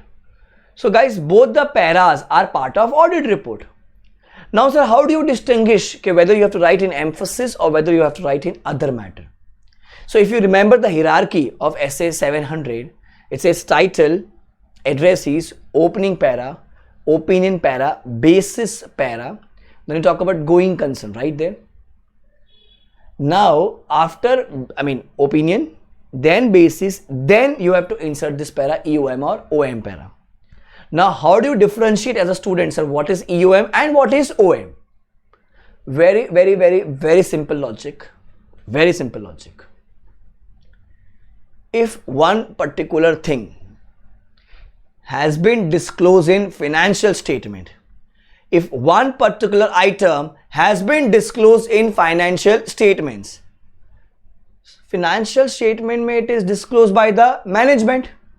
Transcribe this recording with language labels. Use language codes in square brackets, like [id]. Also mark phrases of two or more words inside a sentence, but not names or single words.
[en] So guys, both the paras are part of audit report. Now sir, how do you distinguish whether you have to write in emphasis or whether you have to write in other matter? So if you remember the hierarchy of Essay 700, it says title, addressees, opening para, opinion para, basis para. Then you talk about going concern right there. Now after, opinion, then basis, then you have to insert this para, EOM or OM para. Now, how do you differentiate as a student, sir, what is EOM and what is OM? Very simple logic. Very simple logic. If one particular thing has been disclosed in financial statement, if one particular item has been disclosed in financial statements, financial statement mein it is disclosed by the management.